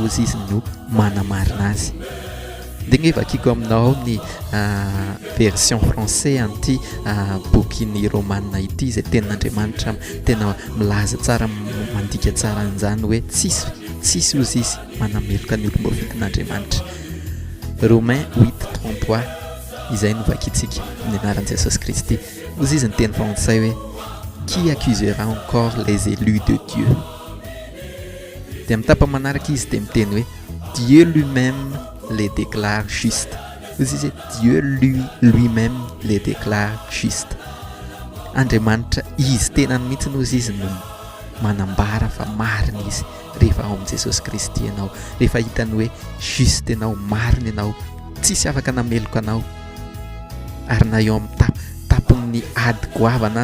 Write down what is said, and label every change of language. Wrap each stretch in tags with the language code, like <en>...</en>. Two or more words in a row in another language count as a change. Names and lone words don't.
<mg>ozy izy no manamarina azy dia gny vakiko aminao ny</mg> <fr>version français</fr> <mg>an'ity boky ny Romanina ity izay tenin'Andriamanitra tena milaza tsara mandika tsara an'izany hoe tsisy ozy izy manameloka ny olom-boafidin'Andriamanitra Romains 8:33 izay no vakitsika ny anaran'i Jesosy Kristy ozy izy ny teny frantsay hoe</mg> <fr>qui accusera encore les élus de Dieu</fr> <mg>dia mitapa manaraka izy dia miteny hoe</mg> <fr>Dieu lui-même les déclare juste</fr> <mg>ozy izy</mg> <fr>Dieu lui-même les déclare juste</fr> <mg>Andriamanitra izy tenany mihitsy ozy izy no manambara fa marina izy rehefa ao amin'i Jesosy Kristy ianao rehefa hitany hoe juste ianao marina ianao tsisy afaka nameloka anao ary na eo amin'ny tapon'ny ady goavana</mg>